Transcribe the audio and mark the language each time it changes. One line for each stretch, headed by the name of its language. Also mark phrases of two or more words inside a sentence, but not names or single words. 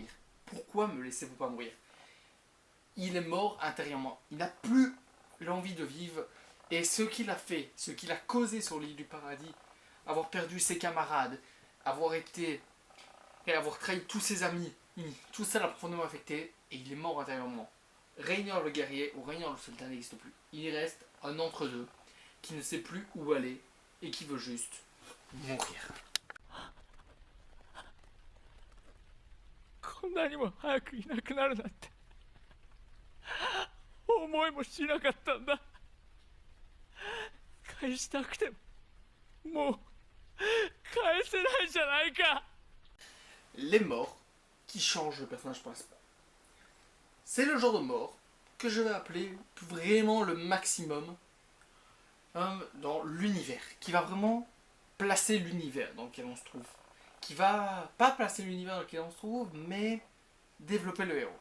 French: Pourquoi me laissez-vous pas mourir? Il est mort intérieurement, il n'a plus l'envie de vivre, et ce qu'il a fait, ce qu'il a causé sur l'île du paradis, avoir perdu ses camarades, avoir trahi tous ses amis, tout ça l'a profondément affecté, et il est mort intérieurement. Reiner le guerrier ou Reiner le soldat n'existe plus. Il reste un entre-deux qui ne sait plus où aller et qui veut juste mourir.
Japanese: こんなにも早くいなくなるなんて思いもしなかったんだ。返したくてももう返せないじゃないか。
French: Les morts qui changent le personnage principal. C'est le genre de mort que je vais appeler vraiment le maximum dans l'univers, qui va vraiment placer l'univers dans lequel on se trouve, qui va pas placer l'univers dans lequel on se trouve, mais développer le héros.